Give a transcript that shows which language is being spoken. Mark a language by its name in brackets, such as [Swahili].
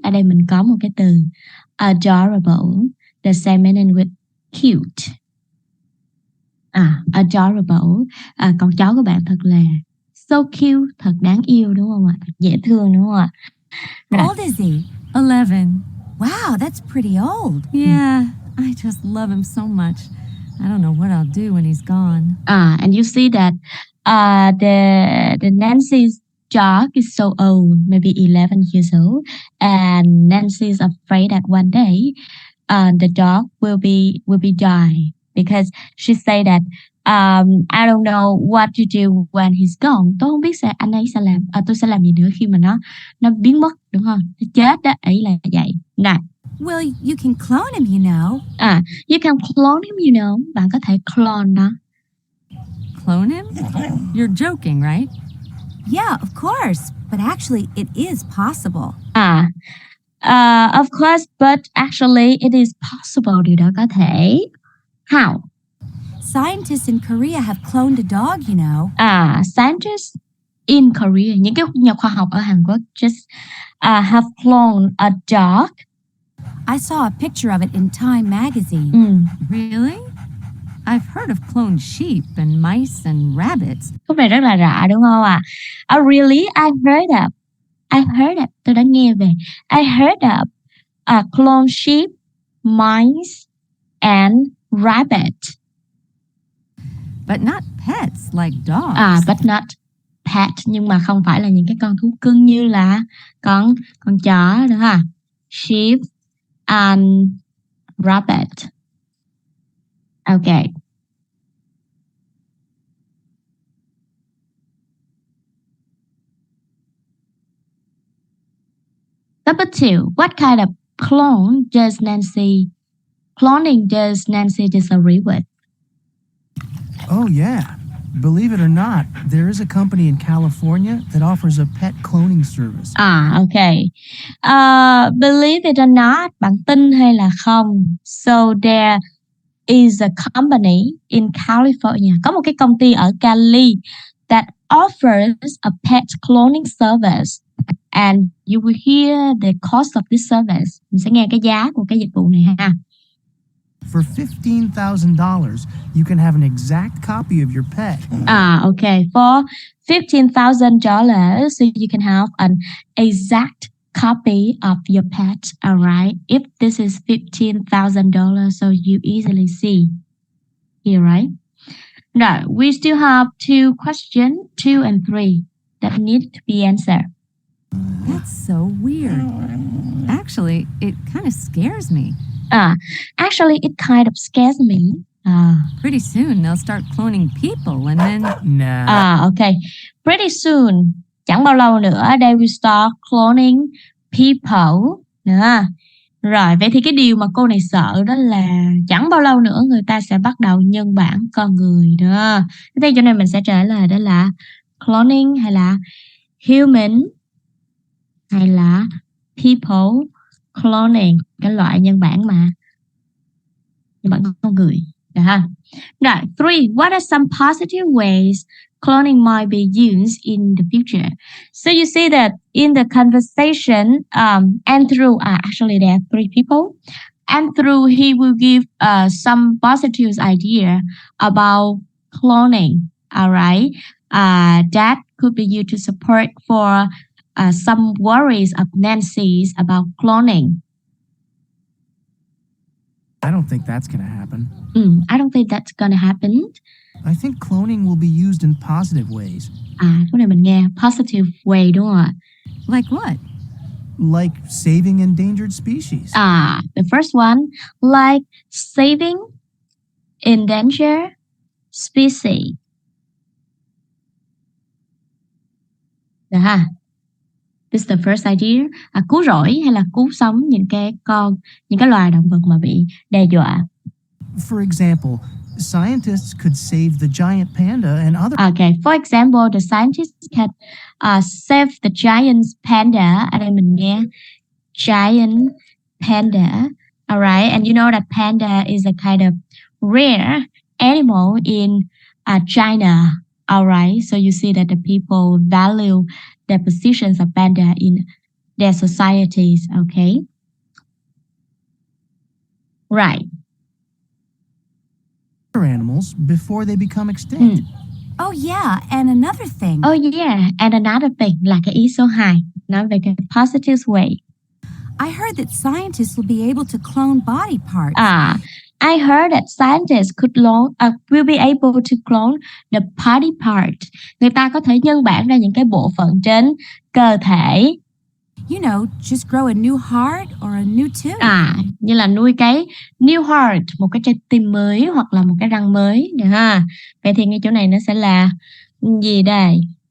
[Vietnamese] Ở đây mình có một cái từ adorable, [English] the same meaning with cute. [Vietnamese] Adorable. Con chó của bạn thật là [English] so cute, [Vietnamese] thật đáng yêu đúng không ạ? Thật dễ thương đúng không ạ? [English] How old is he? 11. Wow, that's pretty old. Yeah, I just love him so much. I don't know what I'll do when he's gone. And you see that the Nancy's dog is so old, maybe 11 years old, and Nancy is afraid that one day the dog will be die because she say that I don't know what to do when he's gone. [Vietnamese] Tôi không biết anh ấy sẽ làm, tôi sẽ làm gì nữa khi mà nó biến mất, đúng không? Nó chết đó, ấy là vậy. Này. [English] Well, you can clone him, you know. You can clone him, you know. [Vietnamese] Bạn có thể clone nó. [English] Clone him? You're joking, right? Yeah, of course. But actually, it is possible. Of course, but actually, it is possible. [Vietnamese] Điều đó có thể. [English] How? Scientists in Korea have cloned a dog, you know. Scientists in Korea, [Vietnamese] những cái nhà khoa học ở Hàn Quốc [English] just have cloned a dog. I saw a picture of it in Time magazine. Really? I've heard of cloned sheep and mice and rabbits. [Vietnamese] Khúc này rất là lạ đúng không ạ? [English] Really? I've heard of. [Vietnamese] Tôi đã nghe về. [English] I heard of cloned sheep, mice, and rabbit. But not pets like dogs. But not pet, [Vietnamese] nhưng mà không phải là những cái con thú cưng như là con chó đó ha. [English] Sheep and rabbit. Okay. Number 2. What kind of cloning does Nancy disagree with? Oh, yeah. Believe it or not, there is a company in California that offers a pet cloning service. Okay. Believe it or not, [Vietnamese] bạn tin hay là không? [English] So there is a company in California. [Vietnamese] Có một cái công ty ở Cali [English] that offers a pet cloning service. And you will hear the cost of this service. [Vietnamese] Mình sẽ nghe cái giá của cái dịch vụ này ha. [English] For $15,000, you can have an exact copy of your pet. Okay. For $15,000, so you can have an exact copy of your pet. All right. If this is $15,000, so you easily see here, right? Now, we still have 2 questions, 2 and 3, that need to be answered. That's so weird. Actually, it kind of scares me. Actually, it kind of scares me. Pretty soon, they'll start cloning people and then... Nah. Okay. Pretty soon. [Vietnamese] Chẳng bao lâu nữa, [English] they will start cloning people. [Vietnamese] Rồi, vậy thì cái điều mà cô này sợ đó là chẳng bao lâu nữa người ta sẽ bắt đầu nhân bản con người đó. Thế cho nên mình sẽ trả lời đó là cloning hay là human hay là people cloning, cái loại nhân bản con người. Được ha? Rồi, 3. [English] What are some positive ways cloning might be used in the future? So you see that in the conversation, Andrew, actually there are 3 people. Andrew, he will give some positive idea about cloning. All right. That could be used to support for some worries of Nancy's about cloning. I don't think that's going to happen. I don't think that's gonna happen. I think cloning will be used in positive ways, [Vietnamese] Cái này mình nghe [English] positive way [Vietnamese] đúng không ạ? [English] Like what? like saving endangered species. The first one, like saving endangered species. [Vietnamese] Được ha? [English] This is the first idea. [Vietnamese] Cứu rỗi hay là cứu sống những cái loài động vật mà bị đe dọa. [English] For example, scientists could save the giant panda and other. Okay, for example, the scientists can save the giant panda. Ở đây mình nghe giant panda. Alright, and you know that panda is a kind of rare animal in China. Alright, so you see that the people value the positions of panda in their societies. Okay, right. Animals before they become extinct. Oh, yeah, and another thing. Oh yeah, and another thing [Vietnamese] là cái ý số 2, nói về cái positive way. [English] I heard that scientists will be able to clone body parts. I heard that scientists will be able to clone the body part. [Vietnamese] Người ta có thể nhân bản ra những cái bộ phận trên cơ thể. [English] You know, just grow a new heart or a new tooth. [Vietnamese] Như là nuôi cái [English] new heart, [Vietnamese] một cái trái tim mới hoặc là một cái răng mới. Được ha? Vậy thì ngay chỗ này nó sẽ là gì đây?